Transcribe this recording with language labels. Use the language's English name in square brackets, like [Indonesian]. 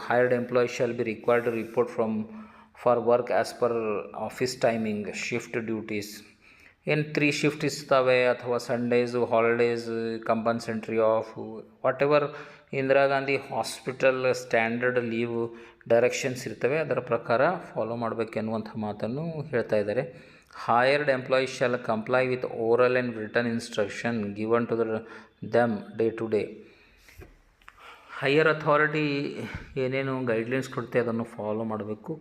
[English] Hired employees shall be required to report for work as per office timing, shift duties. [Kannada] ಏನು 3 shift ಇರ್ತವೆ ಅಥವಾ Sundays, holidays, ಕಂಪನ್ಸೆಂಟ್ರಿ of, [English] whatever [Kannada] Indira Gandhi hospital standard leave directions ಇರ್ತವೆ ಅದರ ಪ್ರಕಾರ follow ಮಾಡಬೇಕೆನ್ನುವಂಥ ಮಾತನ್ನು ಹೇಳ್ತಾ ಇದ್ದಾರೆ. [English] Hired employees shall comply with oral and written instruction given to them day to day. [Kannada] Higher authority ಏನೇನು ಗೈಡ್ಲೈನ್ಸ್ ಕೊಡುತ್ತೆ ಅದನ್ನು ಫಾಲೋ ಮಾಡಬೇಕು.